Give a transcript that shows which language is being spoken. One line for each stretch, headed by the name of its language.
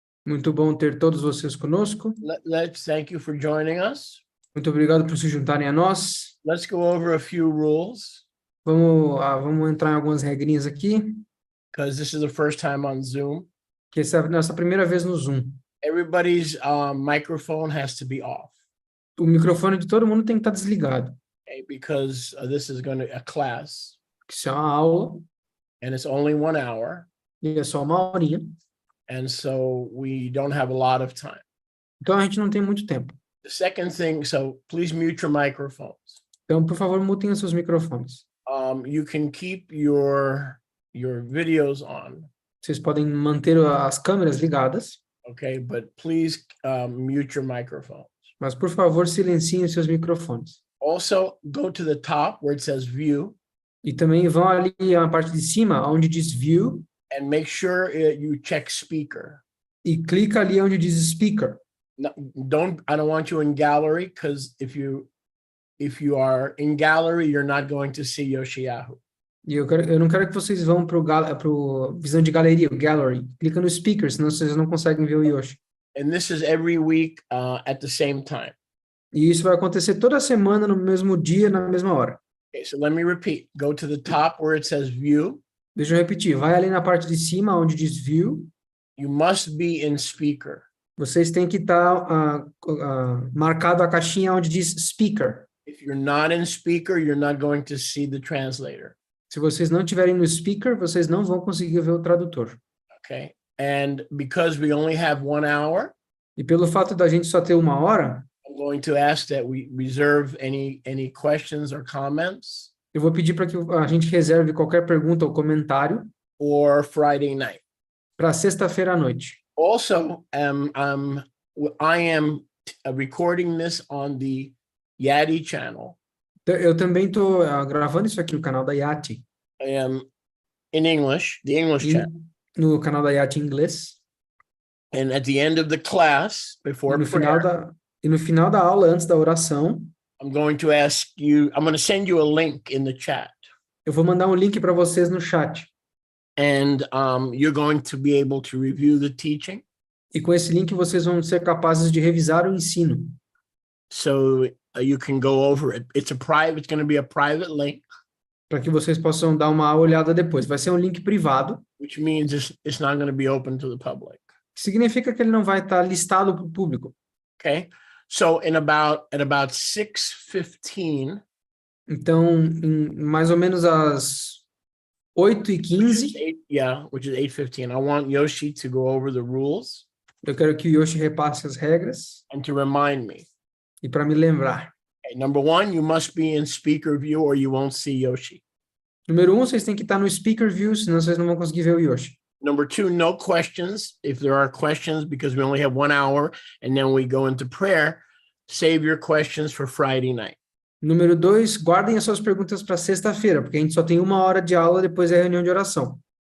Portuguese: Muito bom ter todos vocês conosco.
English: Let's thank you for joining us.
Portuguese: Muito obrigado por se juntarem a nós.
English: Let's go over a few rules.
Portuguese: Vamos entrar em algumas regrinhas aqui.
English: because this is the first time on Zoom.
Portuguese: Que essa é a nossa primeira vez no Zoom.
English: Everybody's microphone has to be off,
Portuguese: O microfone de todo mundo tem que estar desligado.
English: okay? Because this is going to a class,
Portuguese: Isso é uma aula
English: and it's only 1 hour,
Portuguese: e é só uma horinha.
English: and so we don't have a lot of time.
Portuguese: Então a gente não tem muito tempo.
English: The second thing, so please mute your microphones.
Portuguese: Então, por favor, mutem os seus microfones.
English: You can keep your videos on,
Portuguese: Vocês podem manter as câmeras ligadas,
English: okay? But please mute your microphones.
Portuguese: mas por favor, silenciem os seus microfones.
English: Also, go to the top where it says view
Portuguese: E também vão ali na parte de cima, onde diz View,
English: and make sure you check speaker.
Portuguese: e clica ali onde diz Speaker.
English: No, I don't want you in gallery, because if you are in gallery, you're not going to see Yoshiyahu.
Portuguese: E eu não quero que vocês vão pro visão de galeria, o Gallery. Clica no Speaker, senão vocês não conseguem ver o Yoshi.
English: And this is every week at the same time.
Portuguese: E isso vai acontecer toda semana, no mesmo dia, na mesma hora.
English: Okay, so let me repeat. Go to the top where it says view.
Portuguese: Deixa eu repetir. Vai ali na parte de cima, onde diz View.
English: You must be in speaker.
Portuguese: Vocês têm que estar marcado a caixinha onde diz Speaker.
English: If you're not in speaker, you're not going to see the translator.
Portuguese: Se vocês não estiverem no Speaker, vocês não vão conseguir ver o tradutor.
English: Okay. And because we only have 1 hour,
Portuguese: E pelo fato da gente só ter uma hora,
English: I'm going to ask that we reserve any questions or comments
Portuguese: eu vou pedir para que a gente reserve qualquer pergunta ou comentário
English: or Friday night.
Portuguese: para sexta-feira à noite.
English: Also, I am recording this on the Yadi channel.
Portuguese: Eu também estou gravando isso aqui no canal da Yati,
English: In English, the English channel.
Portuguese: no canal da Yati em inglês.
English: And at the end of the class, before
Portuguese: E no final da aula, antes da oração,
English: I'm going to ask you, I'm going to send you a link in the chat.
Portuguese: eu vou mandar um link para vocês no chat.
English: And you're going to be able to review the teaching.
Portuguese: E com esse link vocês vão ser capazes de revisar o ensino.
English: So you can go over it. It's going to be a private link,
Portuguese: Para que vocês possam dar uma olhada depois. Vai ser um link privado,
English: which means it's not going to be open to the public.
Portuguese: que significa que ele não vai estar listado para o público.
English: Okay. So at about 6:15,
Portuguese: Então, mais ou menos às 8h15,
English: which is 8:15, I want Yoshi to go over the rules
Portuguese: eu quero que o Yoshi repasse as regras
English: and to remind me.
Portuguese: e para me lembrar.
English: Okay, number 1, you must be in speaker view or you won't see Yoshi.
Portuguese: Número 1, vocês têm que estar no Speaker View, senão vocês não vão conseguir ver o Yoshi.
English: Number 2, no questions. If there are questions, because we only have 1 hour and then we go into prayer, save your questions for Friday night.
Portuguese: Número 2, guardem as suas perguntas para sexta-feira, porque a gente só tem 1 hora de aula, depois é a reunião de oração.